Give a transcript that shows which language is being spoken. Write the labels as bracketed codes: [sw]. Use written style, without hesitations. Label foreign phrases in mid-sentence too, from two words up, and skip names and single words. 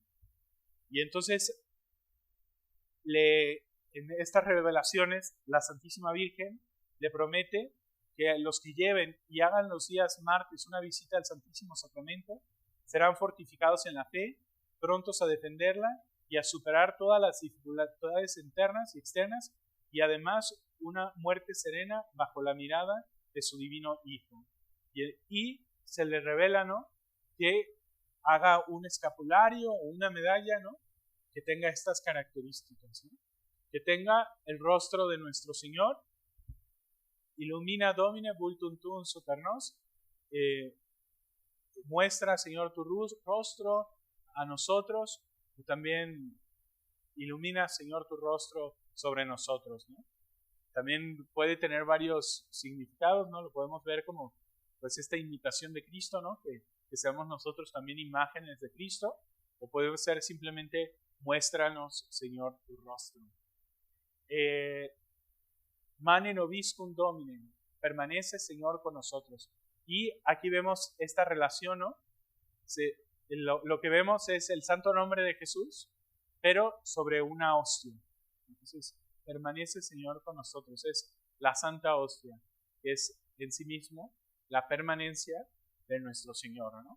[es] Y entonces, en estas revelaciones, la Santísima Virgen le promete que los que lleven y hagan los días martes una visita al Santísimo Sacramento serán fortificados en la fe, prontos a defenderla y a superar todas las dificultades internas y externas, y además una muerte serena bajo la mirada de su divino Hijo. Y se le revela, ¿no?, que haga un escapulario o una medalla, ¿no?, que tenga estas características, ¿no?, que tenga el rostro de nuestro Señor, [la] Illumina Domine vultum tuum super nos, [es] muestra, Señor, tu rostro a nosotros, y también ilumina, Señor, tu rostro sobre nosotros, ¿no? También puede tener varios significados, ¿no? Lo podemos ver como pues esta imitación de Cristo, ¿no? Que seamos nosotros también imágenes de Cristo, o puede ser simplemente muéstranos, Señor, tu rostro. [la] Mane nobiscum Domine, [es] permanece, Señor, con nosotros. Y aquí vemos esta relación, ¿no? Lo que vemos es el santo nombre de Jesús, pero sobre una hostia. Entonces, permanece, Señor, con nosotros. Es la santa hostia, que es en sí mismo la permanencia de nuestro Señor, ¿no?